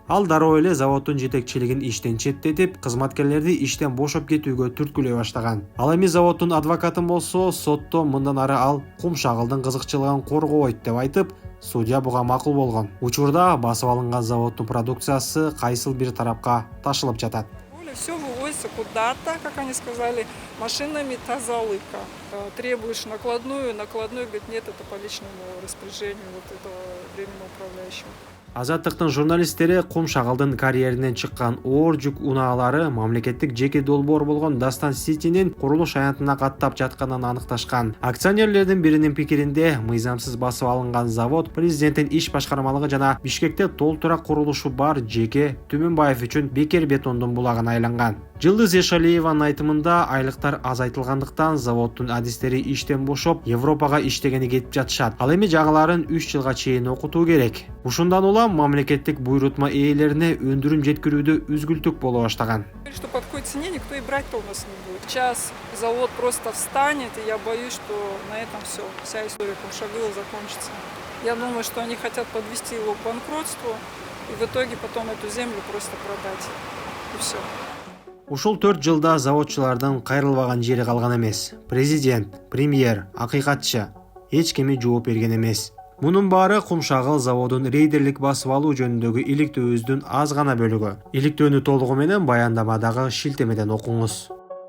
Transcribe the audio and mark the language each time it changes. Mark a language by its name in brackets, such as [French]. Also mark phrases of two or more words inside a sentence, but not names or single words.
[Kyrgyz] Ал дароо эле заводдун жетекчилигин иштен четтетип, кызматкерлерди иштен бошоп кетүүгө түрткүлөй баштаган. Ал эми заводдун адвокатын болсо, сотто мындан ары ал Кум Шагылдын кызыкчылыгын коргобойт деп айтып, судья буга макул болгон. Учурда басып алынган заводдун продукциясы кайсыл бир тарапка ташылып жатат. [Russian] Все вывозится куда-то, как они сказали, машинами тазалыка. Требуешь накладную, говорит, нет, это по личному распоряжению вот этого временного управляющего. [Kyrgyz] Азаттыктын журналисттери Кум Шагылдын карьеринен чыккан оор жүк унаалары мамлекеттик жеке долбоор болгон Дастан Ситинин курулуш аянтына каттап жатканын аныкташкан. Акционерлердин биринин пикиринде, мыйзамсыз басып алынган завод президенттин иш башкармалыгы жана Бишкекте толтура курулушу бар жеке Түмөнбаев үчүн бекер бетондун булагына айланган. Жылдыз Эшалиеванын айтымында айлыктар азайтылгандыктан заводдун адистери иштен бошоп, Европага иштегени кетип жатышат. Ал эми жаңыларын 3 жылга чейин окутуу керек. Ушундан улам мамлекеттик буйрутма ээлерине өндүрүм жеткирүүдө үзгүлтүк боло баштаган. [Russian] Что по такой цене никто и брать-то у нас не будет. Сейчас завод просто встанет, и я боюсь, что на этом все, вся история Кум Шагыла закончится. Я думаю, что они хотят подвести его к банкротству и в итоге потом эту землю просто продать. И все. [Kyrgyz] Ушул 4 жылда заводчулардын кайрылбаган жери калган эмес. Президент, премьер, акыйкатчы эч кими жооп берген эмес. Мунун баары Кум Шагыл заводун рейдерлик басып алуу жөнүндөгү иликтөөбүздүн аз гана бөлүгү. Иликтөөнү толугу менен баяндамадагы шилтемеден окуңуз.